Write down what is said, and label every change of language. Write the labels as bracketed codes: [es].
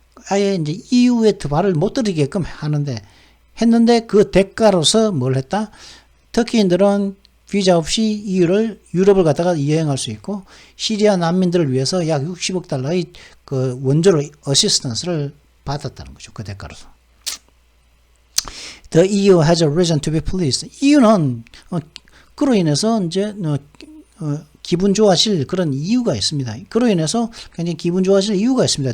[ko] 아예 이제 EU에 발을 못 들이게끔 했는데 그 대가로서 뭘 했다? 터키인들은 비자 없이 유럽을 갔다가 여행할 수 있고, 시리아 난민들을 위해서 약 60억 달러의 그 원조로 어시스턴스를 받았다는 거죠. 그 대가로서. [en] The EU has a reason to be pleased. [ko] EU는 그로 인해서 이제 기분 좋아질 그런 이유가 있습니다. 그로 인해서 굉장히 기분 좋아질 이유가 있습니다.